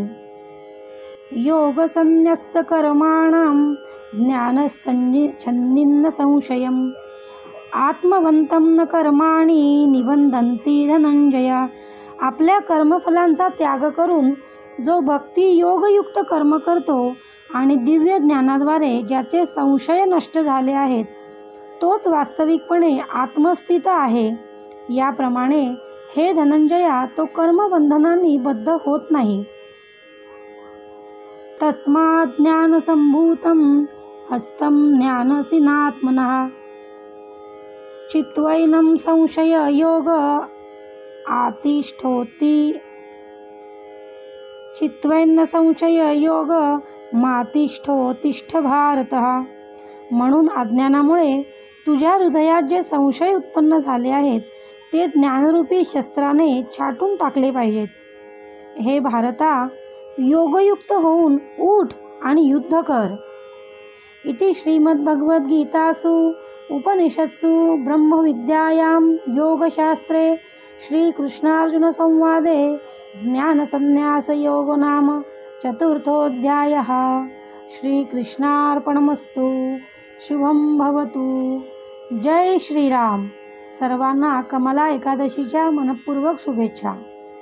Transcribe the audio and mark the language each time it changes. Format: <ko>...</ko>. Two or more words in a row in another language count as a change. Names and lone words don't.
<sa>योग संन्यस्त कर्माणां ज्ञानच्छन्निन्न संशयम् आत्मवन्तं न कर्माणि निबंधन्ति धनंजय.</sa> <mr>आपल्या कर्मफलांचा त्याग करून जो भक्ती योगयुक्त कर्म करतो आणि दिव्य ज्ञानाद्वारे ज्याचे संशय नष्ट झाले आहेत, तोच वास्तविकपणे आत्मस्थित आहे. याप्रमाणे हे धनंजया, तो कर्मबंधनांनी बद्ध होत नाही.</mr> <sa>तस्मात् ज्ञानसंभूतं हस्तं ज्ञानसिनात्मनः चित्वैनं संशय योग आतिष्ठोति चित्वैन संशय योग मातिष्ठोत्तिष्ठ भारतः.</sa> <mr>म्हणून अज्ञानामुळे तुझ्या हृदयात जे संशय उत्पन्न झाले आहेत ते ज्ञानरूपी शस्त्राने छाटून टाकले पाहिजेत. हे भारता, योगयुक्त होऊन उठ आणि युद्ध कर.</mr> <sa>इति श्रीमद्भगवद्गीतासु उपनिषत्सु ब्रह्मविद्यायां योगशास्त्रे श्रीकृष्णार्जुनसंवादे ज्ञानसन्न्यासयोगो नाम चतुर्थोऽध्यायः. श्रीकृष्णार्पणमस्तु. शुभं भवतु. जय श्रीराम.</sa> <mr>सर्वांना कमला एकादशीच्या मनपूर्वक शुभेच्छा.</mr>